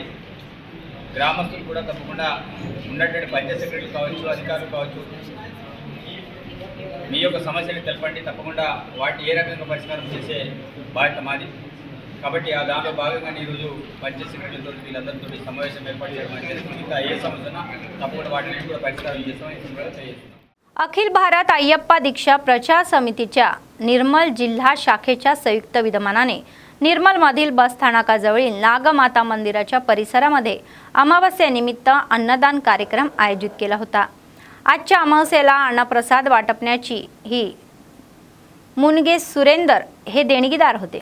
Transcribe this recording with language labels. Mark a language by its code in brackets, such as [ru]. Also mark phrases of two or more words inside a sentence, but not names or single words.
[te] గ్రామస్తులు కూడా తప్పకుండా ఉన్నటువంటి పంచాయత్ సెక్రటరీలు కావచ్చు, అధికారులు కావచ్చు, మీ యొక్క సమస్యలు తెలపండి, తప్పకుండా వాటిని ఏ రకంగా పరిష్కారం చేసే బాధ్యత మాది। కాబట్టి ఆ దానిలో భాగంగానే ఈరోజు పంచాయత్ సెక్రటరీలతో వీళ్ళందరితో సమావేశం ఏర్పాటు చేయడం అనేది ఇంకా ఏ సమస్యనా తప్పకుండా వాటిని కూడా పరిష్కారం చేస్తామని తెలియజేస్తున్నాం। [mr] अखिल भारत अय्यप्पा दीक्षा प्रचार समितीच्या निर्मल जिल्हा शाखेच्या संयुक्त विद्यमानाने निर्मलमधील बस स्थानकाजवळील नागमाता मंदिराच्या परिसरामध्ये अमावस्येनिमित्त अन्नदान कार्यक्रम आयोजित केला होता। आजच्या अमावस्येला अन्नप्रसाद वाटपण्याची ही मुनगे सुरेंदर हे देणगीदार होते।